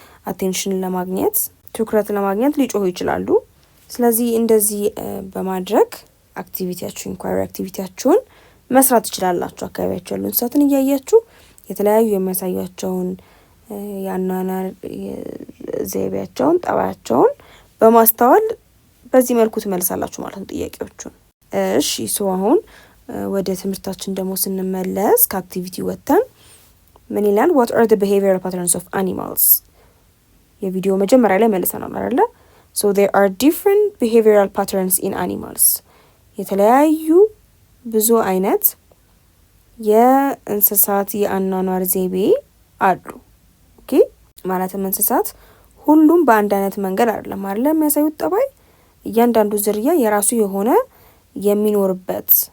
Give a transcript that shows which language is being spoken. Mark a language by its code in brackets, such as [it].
[am] አቴንሽን ለማግኘት ትኩረት ለማግኘት ሊጮሁ ይችላሉ። ስለዚህ እንደዚህ በማድረግ አክቲቪቲያችሁ ኢንኳሪ አክቲቪቲያችሁን መስራት ትችላላችሁ። አካባቢያችሁ ያሉ እንስሳትን እያያችሁ የተለያዩ የሚያሳያቸውን የአኗኗር ዘይቤያቸውን፣ ጠባያቸውን በማስተዋል በዚህ መልኩ ትመልሳላችሁ ማለት ነው ጥያቄዎቹን። እሺ አሁን ወደ ትምህርታችን ደግሞ ስንመለስ ከአክቲቪቲ ወጥተን ምን ይላል? [en] what are the behavioral patterns of animals? [am] የቪዲዮ መጀመሪያ ላይ መልሰናል አይደለ? [en] so there are different behavioral patterns in animals። [am] የተለያዩ ብዙ አይነት የእንስሳት የአኗኗር ዘይቤ አሉ። ኦኬ ማለትም እንስሳት ሁሉም በአንድ አይነት መንገድ አይደለም አይደለ የሚያሳዩት ጠባይ። እያንዳንዱ ዝርያ የራሱ የሆነ የሚኖርበት